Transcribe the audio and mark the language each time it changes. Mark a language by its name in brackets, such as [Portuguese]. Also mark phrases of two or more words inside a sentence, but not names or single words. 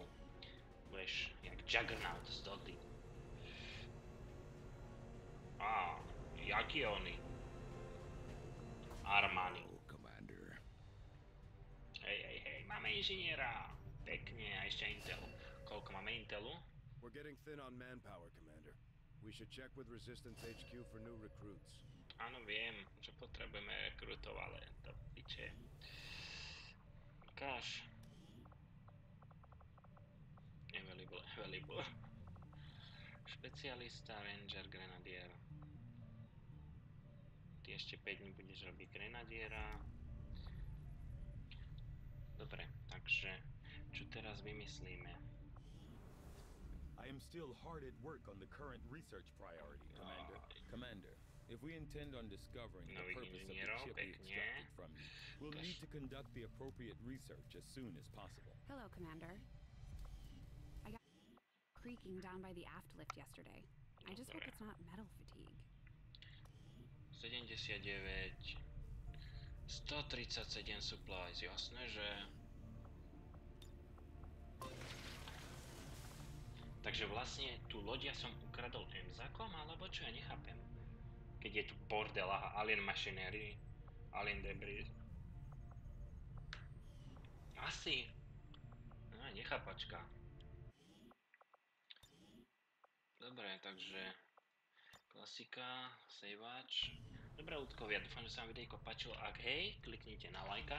[Slovak] Budeš jak Juggernaut z Doty. Jaký oni? Armani. Hej, máme inžiniera. Pekne, a ešte Intel. Koľko máme Intelu? [English] We're getting thin on manpower, Commander. We should check with Resistance HQ for new recruits. [Slovak] Áno, viem, že potrebujeme rekrutov, ale to piče. Ukáž. Available. Špecialista, Ranger, Grenadier. Ty ešte 5 dní budeš robiť Grenadiera. Dobre, takže čo teraz vymyslíme? [English] I am still hard at work on the current research priority, Commander. Commander, if we intend on discovering the purpose of the chip we extracted from you, we'll need to conduct the appropriate research as soon as possible. Hello, Commander. I got creaking down by the aft lift yesterday. I just hope it's not metal fatigue. 79 137 supplies, [Slovak] jasné, že... Takže vlastne tú loď ja som ukradol Emzakom, alebo čo, ja nechápem. Keď je tu bordel a [English] alien machinery, alien debris. [Slovak] Asi. No, nechápačka. Dobre, takže klasika, saveač. Dobre, ľudkovia, dúfam, že sa vám videjko páčilo. Ak hej, kliknite na lajkáča.